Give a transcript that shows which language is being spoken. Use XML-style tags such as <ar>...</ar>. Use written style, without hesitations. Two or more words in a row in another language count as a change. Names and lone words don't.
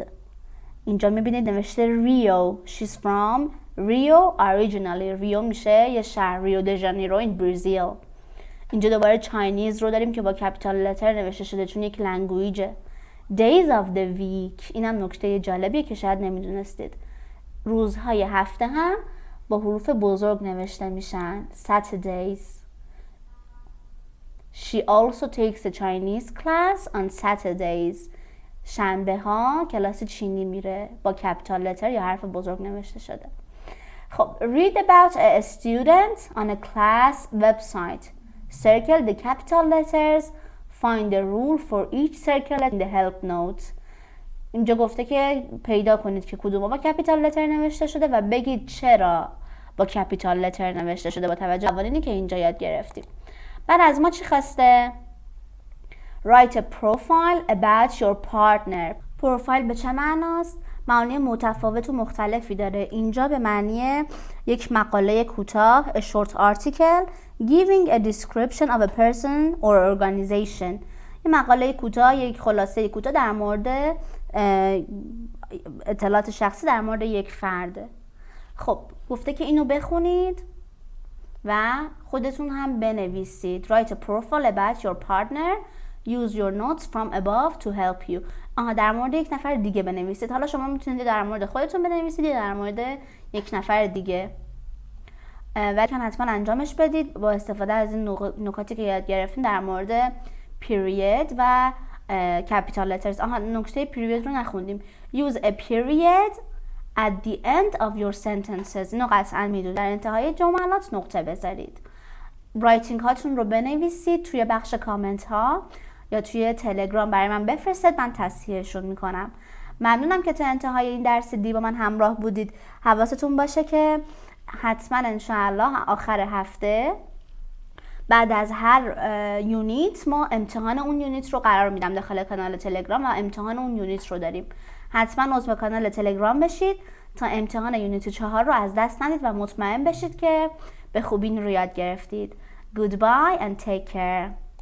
<fa>اینجا میبینید نوشته ریو.</fa> <en>She's from Rio originally.</en> <fa>ریو میشه یه شهر، ریو د ژانیرو</fa> <en>in Brazil.</en> <fa>اینجا دوباره چاینیز رو داریم که با</fa> <en>capital letter</en> <fa>نوشته شده چون یک لنگویجه.</fa> <en>Days of the week،</en> <fa>اینم نکته جالبیه که شاید نمیدونستید. روزهای هفته هم با حروف بزرگ نوشته میشن.</fa> <en>Saturdays. She also takes a Chinese class on Saturdays.</en> <fa>شنبه ها کلاس چینی میره با</fa> <en>capital letter</en> <fa>یا حرف بزرگ نوشته شده. خب</fa> <en>read about a student on a class website. Circle the capital letters. Find the rule for each circle in the help note.</en> <fa>اینجا گفته که پیدا کنید که کدوم با</fa> <en>capital letter</en> <fa>نوشته شده و بگید چرا با</fa> <en>capital letter</en> <fa>نوشته شده با توجه به قوانینی که اینجا یاد گرفتیم. بعد از ما چی خواسته؟</fa> <en>Write a profile about your partner.</en> <fa>پروفایل به چه معناست؟ معانی متفاوت و مختلفی داره. اینجا به معنی یک مقاله کوتاه</fa> <en>a short article giving a description of a person or organization.</en> <fa>یک مقاله کوتاه، یک خلاصه کوتاه در مورد اطلاعات شخصی در مورد یک فرد. خب گفته که اینو بخونید و خودتون هم بنویسید.</fa> <en>Write a profile about your partner. Use your notes from above to help you.</en> <fa>در مورد یک نفر دیگه بنویسید. حالا شما میتونید در مورد خودتون بنویسید یا در مورد یک نفر دیگه. ولی حتما انجامش بدید با استفاده از این نکاتی که یاد گرفتیم در مورد period و</fa> <en>capital letters.</en> <fa>نکته period رو نخوندیم.</fa> <en>Use a period at the end of your sentences.</en> <fa>اینو قطعا میدونید. در انتهای جملات نقطه بذارید. رایتینگ هاتون رو بنویسید توی بخش کامنت ها یا توی تلگرام برای من بفرستید، من تصحیحشون میکنم. ممنونم که تا انتهای این درس دی با من همراه بودید. حواستون باشه که حتما انشاءالله آخر هفته بعد از هر یونیت ما امتحان اون یونیت رو قرار میدم داخل کانال تلگرام و امتحان اون یونیت رو داریم. حتما عضو کانال تلگرام بشید تا امتحان یونیت 4 رو از دست ندید و مطمئن بشید که به خوبی این رو یاد گرفتید.</fa> <en>Goodbye and take care.</en>